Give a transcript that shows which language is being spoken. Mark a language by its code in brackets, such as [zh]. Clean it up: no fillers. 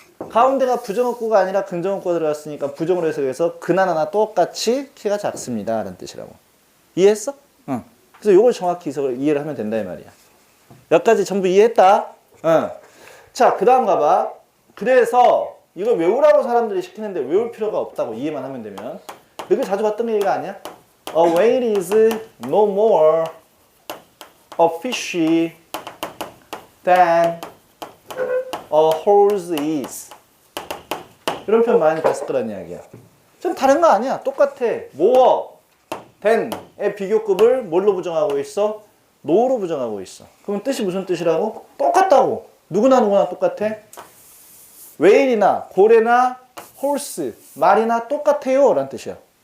[ko] 가운데가 부정어구가 아니라 긍정어구가 들어갔으니까 부정으로 해석해서 그나 나나 똑같이 키가 작습니다 라는 뜻이라고. 이해했어? 응. 그래서 이걸 정확히 이해를 하면 된다 이 말이야. 여기까지 전부 이해했다? 응. 자, 그 다음 가봐. 그래서 이걸 외우라고 사람들이 시키는데 외울 필요가 없다고. 이해만 하면 되면. 여기 자주 봤던 얘기가 아니야? [en] A whale is no more a fishy than a horse is. [ko] 이런 표현 많이 봤을 거란 이야기야. 좀 다른 거 아니야. 똑같아. more than의 비교급을 뭘로 부정하고 있어? no로 부정하고 있어. 그럼 뜻이 무슨 뜻이라고? 똑같다고. 누구나 똑같아. whale이나 고래나 horse, 말이나 똑같아요 라는 뜻이야.